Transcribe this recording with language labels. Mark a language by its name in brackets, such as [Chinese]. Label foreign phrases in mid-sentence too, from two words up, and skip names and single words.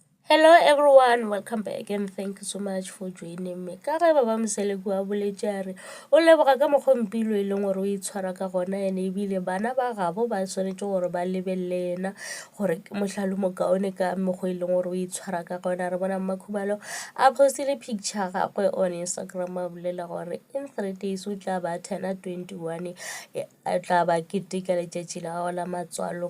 [English] Hello everyone, welcome back and thank you so much for joining me. [Tswana] Ka re ba msele kwa boletse a re o leboga ka mogompilo e leng gore o itshwara ka gona ene ebile bana ba gabo ba tshwanetse gore ba lebelele ena gore ke mohlalo mokaone ka mokgwa e leng gore o itshwara ka gona. [Northern Sotho] Re bona Makhubalo a postile picture gagwe [English] on Instagram [Northern Sotho] a bolela gore [English] in 3 days [Northern Sotho] o tla ba turna 21 a tla ba keteka letšatši la gagwe la matswalo.